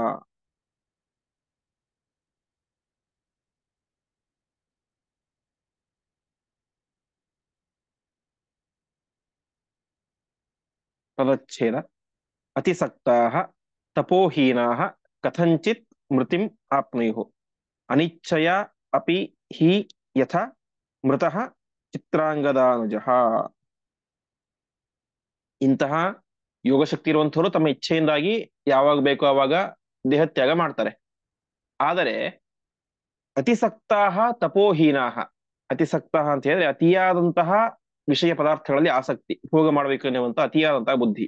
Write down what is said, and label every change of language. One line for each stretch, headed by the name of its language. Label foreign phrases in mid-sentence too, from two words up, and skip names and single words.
Sanskrit: ಪದಚ್ಛೇದ ಅತಿಸಕ್ತಾಃ ತಪೋಹೀನಾಃ ಕಥಂಚಿತ್ ಮೃತಿಂ ಆಪ್ನುಯುಃ ಅನಿಚ್ಛಯ ಅಪಿ ಹಿ ಯಥಾ ಮೃತಃ ಚಿತ್ರಾಂಗದಾನುಜಃ.
Kannada: ಇಂತಹ ಯೋಗಶಕ್ತಿ ಇರುವಂಥವರು ತಮ್ಮ ಇಚ್ಛೆಯಿಂದಾಗಿ ಯಾವಾಗ ಬೇಕೋ ಆವಾಗ ದೇಹತ್ಯಾಗ ಮಾಡ್ತಾರೆ. ಆದರೆ
Sanskrit: ಅತಿಸಕ್ತಾಃ ತಪೋಹೀನಾಃ,
Kannada: ಅತಿಸಕ್ತಃ ಅಂತ ಹೇಳಿದ್ರೆ ಅತಿಯಾದಂತಹ ವಿಷಯ ಪದಾರ್ಥಗಳಲ್ಲಿ ಆಸಕ್ತಿ, ಭೋಗ ಮಾಡಬೇಕು ಎನ್ನುವಂತ ಅತಿಯಾದಂತಹ ಬುದ್ಧಿ.